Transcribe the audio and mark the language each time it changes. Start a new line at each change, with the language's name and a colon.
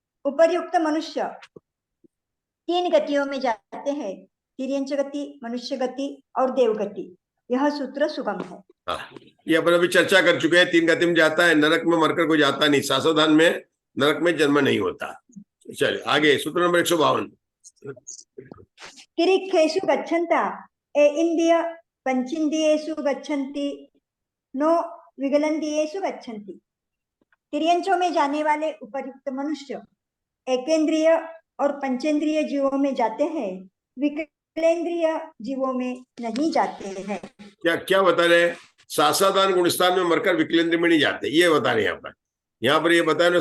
Hindi: उपर्युक्त मनुष्य 3 गतियों में जाते हैं, तिर्यंच गति, मनुष्य गति और देव गति। यह सूत्र सुगम है। ये अपन अभी चर्चा कर चुके हैं। 3 गति में जाता है, नरक में मरकर कोई जाता नहीं। सासाधान में नरक में जन्म नहीं होता। चलिए आगे सूत्र नंबर 152।
Prakrit languages: तिरिक्खेषु गच्छन्ता ए इंद्रिय पंचेन्द्रियेषु गच्छन्ति नो विगलन्दियेषु गच्छन्ति।
Hindi: तिर्यंचों में जाने वाले उपर्युक्त मनुष्य एकेंद्रिय और पंचेंद्रिय जीवों में जाते हैं, विकलेंद्रिय जीवों में नहीं जाते हैं। क्या बता रहे हैं? सासाधान गुणस्थान में मरकर विकलेंद्रिय में नहीं जाते, ये बता रहे हैं यहाँ पर ये बता रहे।